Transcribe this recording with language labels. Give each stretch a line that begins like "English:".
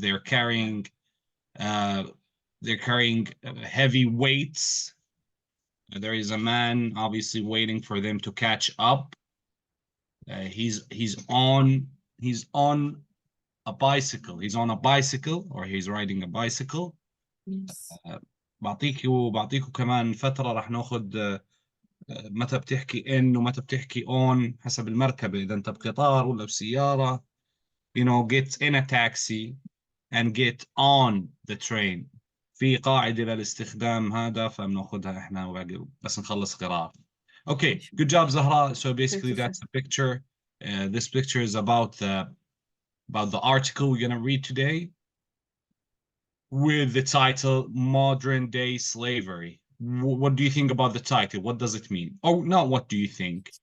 English: They're carrying heavy weights. There is a man obviously waiting for them to catch up. He's on a bicycle. He's on a bicycle or he's riding a bicycle. Yes.
Arabic: بعطيكوا كمان فترة راح ناخذ متى بتحكي ان ومتى بتحكي on حسب المركبة، إذا أنت بقطار ولا بسيارة.
English: Get in a taxi and get on the train.
Arabic: في قاعدة للاستخدام هذا فبناخذها احنا بس نخلص قراءة.
English: Okay, good job, Zahra. So basically that's the picture. This picture is about the article we're gonna read today with the title Modern Day Slavery. What do you think about the title? What does it mean? Oh, not what do you think.